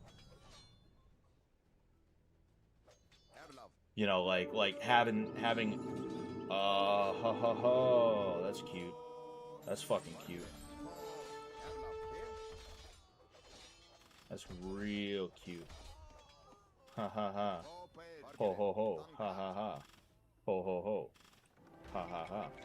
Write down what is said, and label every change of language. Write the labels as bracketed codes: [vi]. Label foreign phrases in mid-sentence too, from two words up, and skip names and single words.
[en] You know, like having that's cute. That's fucking cute. That's real cute. Ha ha ha. Ho ho ho. Ha ha ha. Ho ho ho. Ha ha ha.